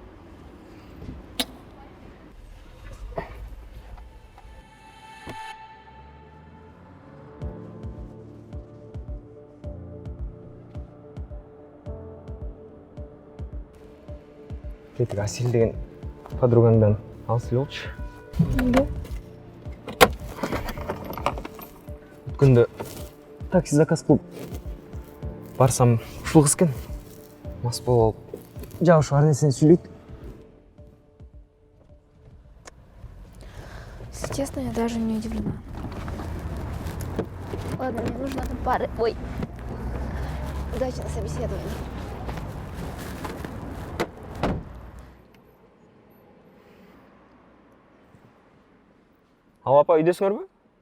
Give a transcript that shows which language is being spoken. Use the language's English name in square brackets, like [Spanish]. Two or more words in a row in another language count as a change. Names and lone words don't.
[Kyrgyz] Кетік Асел деген подругаңдан алыс болчу. Өткенде такси заказ кылып барсам ушул кыз экен. Мас болуп алып жабышып ар нерсени сүйлөйт. [Russian] Если честно, я даже не удивлена. Ладно, мне нужна пара. Ой. Удачи на собеседовании. [Kazakh] Ал апа, үйдесіңер бе?